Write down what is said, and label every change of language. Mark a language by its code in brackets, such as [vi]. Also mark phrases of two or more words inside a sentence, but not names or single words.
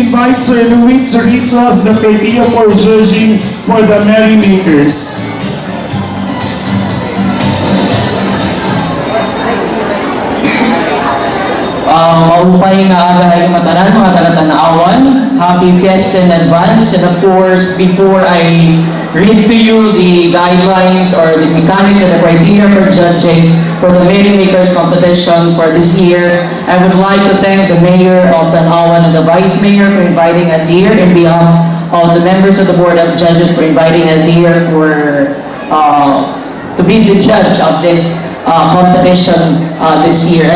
[en] invite Sir Louis to read to us the criteria for judging for the merrymakers. [war] Maupay nga agahay matanan mga taga-Tanauan. [en] Happy Fiesta in advance. And of course, before I read to you the guidelines or the mechanics or the criteria for judging for the Merrymakers competition for this year, I would like to thank the Mayor of Tanauan and the Vice Mayor for inviting us here, in behalf of the members of the Board of Judges for inviting us here to be the judge of this competition this year.